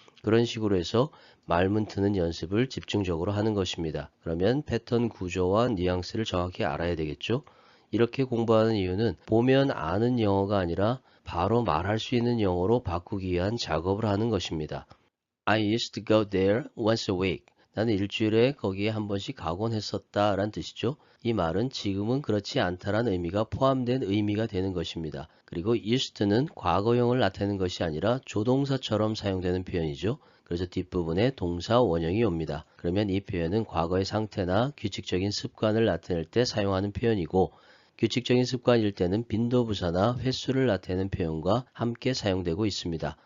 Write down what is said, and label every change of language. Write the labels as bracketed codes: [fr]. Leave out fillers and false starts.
[ko] 그런 식으로 해서 말문 트는 연습을 집중적으로 하는 것입니다. 그러면 패턴 구조와 뉘앙스를 정확히 알아야 되겠죠. 이렇게 공부하는 이유는 보면 아는 영어가 아니라 바로 말할 수 있는 영어로 바꾸기 위한 작업을 하는 것입니다. [en] I used to go there once a week. [ko] 나는 일주일에 거기에 한 번씩 가곤 했었다 라는 뜻이죠. 이 말은 지금은 그렇지 않다라는 의미가 포함된 의미가 되는 것입니다. 그리고 used to는 과거형을 나타내는 것이 아니라 조동사처럼 사용되는 표현이죠. 그래서 뒷부분에 동사 원형이 옵니다. 그러면 이 표현은 과거의 상태나 규칙적인 습관을 나타낼 때 사용하는 표현이고 규칙적인 습관일 때는 빈도부사나 횟수를 나타내는 표현과 함께 사용되고 있습니다.